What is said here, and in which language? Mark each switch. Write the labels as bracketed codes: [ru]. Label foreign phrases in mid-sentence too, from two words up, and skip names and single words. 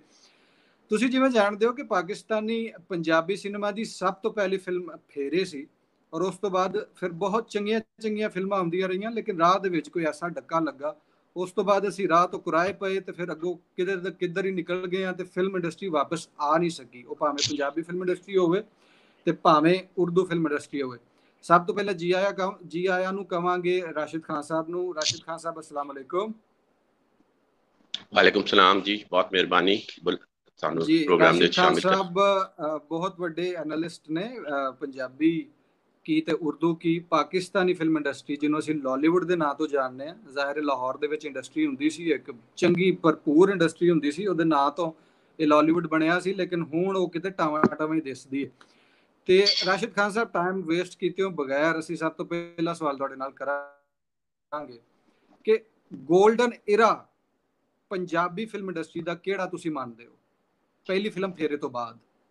[pa] ਤੁਸੀਂ ਜਿਵੇਂ ਜਾਣਦੇ ਹੋ ਕਿ ਪਾਕਿਸਤਾਨੀ ਪੰਜਾਬੀ ਸਿਨੇਮਾ ਦੀ ਸਭ ਤੋਂ ਪਹਿਲੀ ਫਿਲਮ ਫੇਰੇ ਸੀ ਔਰ ਉਸ ਤੋਂ ਬਾਅਦ ਫਿਰ ਬਹੁਤ ਚੰਗੀਆਂ ਚੰਗੀਆਂ ਫਿਲਮਾਂ ਆਉਂਦੀਆਂ ਰਹੀਆਂ, ਲੇਕਿਨ ਰਾਹ ਦੇ ਵਿਚ ਕੋਈ ਐਸਾ ਡੱਕਾ ਲੱਗਾ, ਉਸ ਤੋਂ ਬਾਅਦ ਅਸੀਂ ਰਾਹ ਤੋਂ ਕੁਰਾਹੇ ਪਏ ਤੇ ਫਿਰ ਅੱਗੋਂ ਕਿਧਰ ਹੀ ਨਿਕਲ ਗਏ ਹੈਂ ਤੇ ਫਿਲਮ ਇੰਡਸਟਰੀ ਵਾਪਸ ਆ ਨਹੀਂ ਸਕੀ। ਵੋ ਭਾਵੇਂ ਪੰਜਾਬੀ ਫਿਲਮ ਇੰਡਸਟਰੀ ਹੋਵੇ ਤੇ ਭਾਵੇਂ ਉਰਦੂ ਫਿਲਮ ਇੰਡਸਟਰੀ ਹੋਵੇ। ਸਭ ਤੋਂ ਪਹਿਲੇ ਜੀ ਆਇਆਂ ਨੂੰ ਕਹਾਂਗੇ ਰਾਸ਼ਿਦ ਖਾਨ ਸਾਹਬ ਨੂੰ। राशिद खान साहब [ar] السلام عليكم. وعليكم السلام [pa] ਜੀ, ਬਹੁਤ ਮਿਹਰਬਾਨੀ ਜੀ। ਰਾਸ਼ਿਦ ਖਾਨ ਸਾਹਬ ਬਹੁਤ ਵੱਡੇ ਐਨਾਲਿਸਟ ਨੇ ਪੰਜਾਬੀ ਕੀ ਤੇ ਉਰਦੂ ਕੀ ਪਾਕਿਸਤਾਨੀ ਫਿਲਮ ਇੰਡਸਟਰੀ ਜਿਨ੍ਹੋਂ ਅਸੀਂ ਲਾਲੀਵੁੱਡ ਦੇ ਨਾਂ ਤੋਂ ਜਾਣਦੇ ਆ। ਜ਼ਾਹਿਰ ਹੈ ਲਾਹੌਰ ਦੇ ਵਿੱਚ ਇੰਡਸਟਰੀ ਹੁੰਦੀ ਸੀ, ਇੱਕ ਚੰਗੀ ਭਰਪੂਰ ਇੰਡਸਟਰੀ ਹੁੰਦੀ ਸੀ, ਉਹਦੇ ਨਾਂ ਤੋਂ ਇਹ ਲਾਲੀਵੁੱਡ ਬਣਿਆ ਸੀ, ਲੇਕਿਨ ਹੁਣ ਉਹ ਕਿਤੇ ਟਾਵਾਂ ਟਾਵਾਂ ਹੀ ਦਿਸਦੀ ਹੈ। ਤੇ ਰਾਸ਼ਿਦ ਖਾਨ ਸਾਹਿਬ [en] time waste [pa] ਕੀਤਿਓਂ ਬਗੈਰ ਅਸੀਂ ਸਭ ਤੋਂ ਪਹਿਲਾ ਸਵਾਲ ਤੁਹਾਡੇ ਨਾਲ ਕਰਾਂਗੇ ਕਿ [en] golden era [pa] ਪੰਜਾਬੀ ਫਿਲਮ ਇੰਡਸਟਰੀ ਦਾ ਕਿਹੜਾ ਤੁਸੀਂ ਮੰਨਦੇ ਹੋ ਪਹਿਲੀ ਫਿਲਮ ਫੇਰੇ ਤੋਂ ਬਾਅਦ?